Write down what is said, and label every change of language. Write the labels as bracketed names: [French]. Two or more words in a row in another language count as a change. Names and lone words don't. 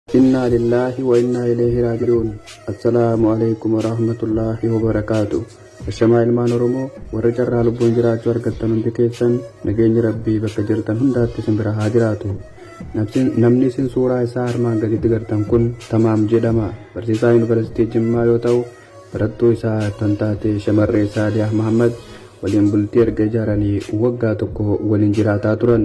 [Arabic] إنا لله وإنا إليه راجعون. السلام عليكم ورحمة الله وبركاته. [Oromo] Ashama ilmaan Oromoo warra carraa lubbuun jiraachuu argattan hundi keessan nageenyi Rabbii bakka jirtan hundaatti isin bira haa jiraatu. Namni isin suuraa isaa armaan gaditti gartan kun Tamaam jedhama. Barsiisaa Yuunivarsiitii Jimmaa yoo ta'u, barattuu isaa kan taate shamarree Saaliyaa Mahammad waliin bultii erga ijaaranii waggaa tokko waliin jiraataa turan.